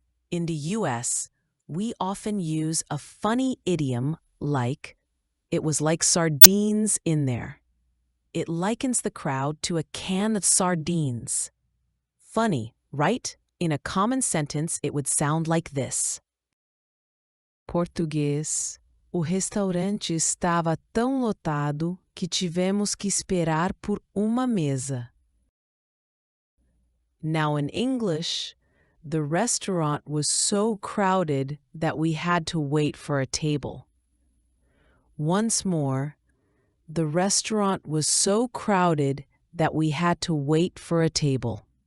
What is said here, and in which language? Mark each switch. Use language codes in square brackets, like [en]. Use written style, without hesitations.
[en] In the US, we often use a funny idiom like, it was like sardines in there. It likens the crowd to a can of sardines. Funny, right? In a common sentence, it would sound like this. [pt] Português. O restaurante estava tão lotado que tivemos que esperar por uma mesa. [en] Now in English, the restaurant was so crowded that we had to wait for a table. Once more, the restaurant was so crowded that we had to wait for a table.